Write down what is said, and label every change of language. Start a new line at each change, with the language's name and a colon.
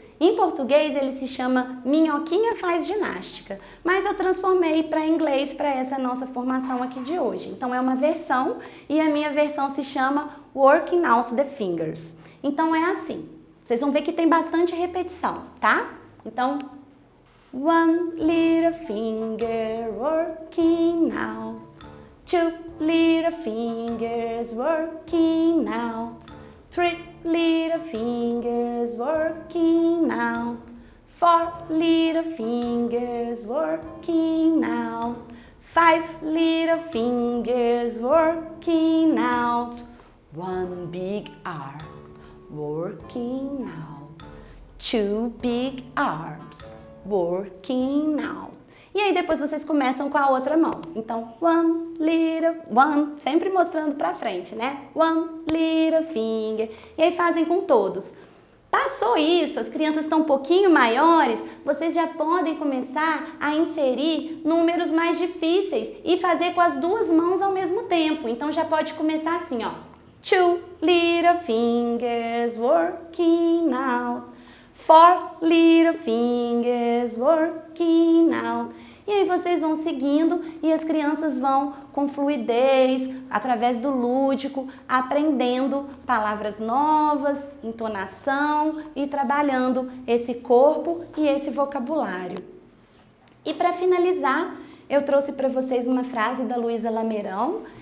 Portuguese: Em português ele se chama Minhoquinha Faz Ginástica, mas eu transformei para inglês para essa nossa formação aqui de hoje. Então é uma versão e a minha versão se chama Working Out the Fingers. Então é assim, vocês vão ver que tem bastante repetição, tá?
English: Então, one little finger working out, two little fingers working out, three little fingers working out, four little fingers working out, five little fingers working out, one big arm working out, two big arms working out.
Portuguese: E aí depois vocês começam com a outra mão. Então,
English: one little, one,
Portuguese: sempre mostrando pra frente, né?
English: One little finger.
Portuguese: E aí fazem com todos. Passou isso, as crianças estão um pouquinho maiores, vocês já podem começar a inserir números mais difíceis e fazer com as duas mãos ao mesmo tempo. Então já pode começar assim, ó.
English: Two little fingers working out. Four little fingers working out.
Portuguese: E aí vocês vão seguindo e as crianças vão com fluidez, através do lúdico, aprendendo palavras novas, entonação e trabalhando esse corpo e esse vocabulário. E para finalizar, eu trouxe para vocês uma frase da Luísa Lameirão.